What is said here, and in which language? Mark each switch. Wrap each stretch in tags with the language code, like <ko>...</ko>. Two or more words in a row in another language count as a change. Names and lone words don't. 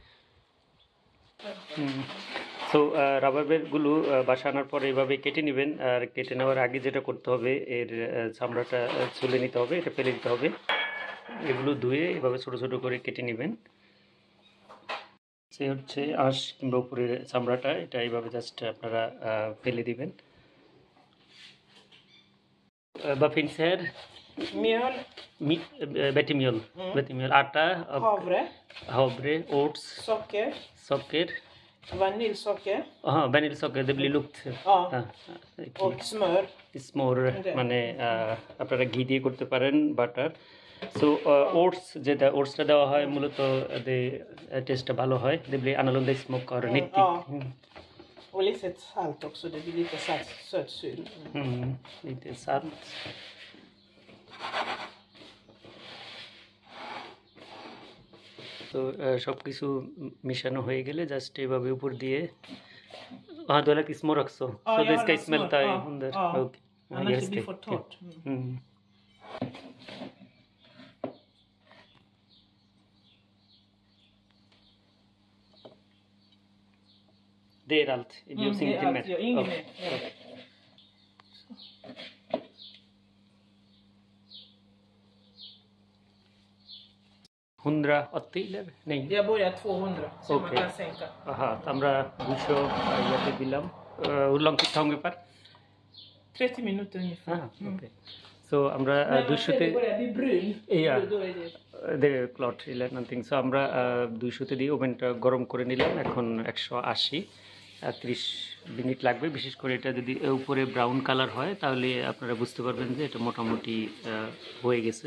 <bn>তো রাবার বেরগুলো বাসা আনার পরে এভাবে কেটে নেবেন, আর কেটে নেওয়ার আগে যেটা করতে হবে এর চামড়াটা ছুলে নিতে হবে, এটা ফেলে দিতে হবে। এগুলো ধুয়ে এভাবে ছোটো ছোটো করে কেটে নেবেন। সে হচ্ছে আঁশ কিংবা উপরের চামড়াটা, এটা এইভাবে জাস্ট আপনারা ফেলে দিবেন।</bn> <sv>Vad finns här? Mjöl, Vetemjöl. Vetemjöl, ärta, havre, oats, socker. vaniljsocker. Aha, vaniljsocker, det blir lukt. Ja. Okay. Och smör.</sv> <bn>স্মোর মানে আপনারা ঘি দিয়ে করতে পারেন, বাটার।</bn> <en>so oats,</en> <bn>যেটা ওটসটা দেওয়া হয় মূলত টেস্টটা ভালো হয়,</bn> <sv>det blir annorlunda smak och nyttigt. Och lite salt också, det blir lite sötsylt. Lite salt.</sv> <bn>তো সব কিছু মিশানো হয়ে গেলে জাস্ট এভাবে উপর দিয়ে</bn> <sv>du har lagt smör också, så det ska smälta under. Okay. Annars det blir för torrt. Det är allt. Det behövs ingenting mer. Inget mer. Okay. eller? Nej. Jag börjar 200 så man kan sänka.</sv> <bn>Aha, আমরা 200 ইয়াতে দিলাম।</bn> <sv>Hur lång tid tar ungefär? 30 minuter ungefär.</sv> <bn>Okay. Så আমরা 200 তে</bn> <sv>börjar bli brun. Ja. Då är det är klart eller någonting.</sv> <bn>Så আমরা 200 তে দিয়ে ওভেনটা গরম করে নিলাম। এখন 180 30 মিনিট লাগবে। বিশেষ করে এটা যদি উপরে ব্রাউন কালার হয় তাহলে আপনারা বুঝতে পারবেন যে এটা মোটামুটি হয়ে গেছে।</bn>